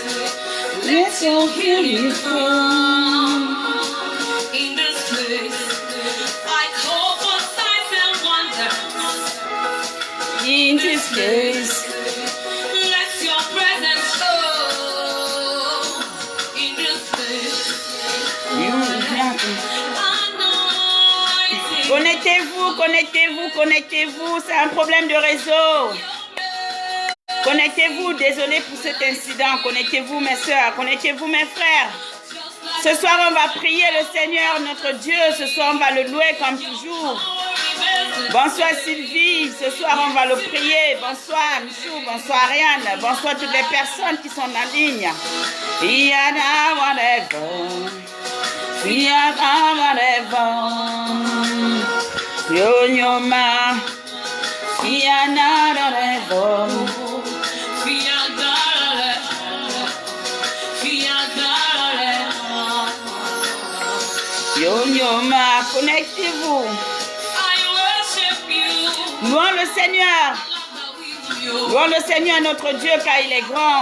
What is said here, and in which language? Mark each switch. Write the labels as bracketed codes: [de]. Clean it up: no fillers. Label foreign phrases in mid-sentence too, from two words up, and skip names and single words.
[en] Let your healing flow in this place. I call for signs and wonders in this place. Let your presence show in this place. [fr] Connectez-vous, connectez-vous, connectez-vous. C'est un problème de réseau. Connectez-vous. Désolé pour cet incident. Connectez-vous, mes soeurs. Connectez-vous, mes frères. Ce soir, on va prier le Seigneur, notre Dieu. Ce soir, on va le louer comme toujours. Bonsoir, Sylvie. Ce soir, on va le prier. Bonsoir, Michou. Bonsoir, Ariane. Bonsoir, toutes les personnes qui sont en ligne. Yana, whatever. Yana, whatever. Yo-yo-ma. Yana, whatever. Yo-yo-ma, connectez-vous. Louons le Seigneur. Louons le Seigneur notre Dieu car il est grand.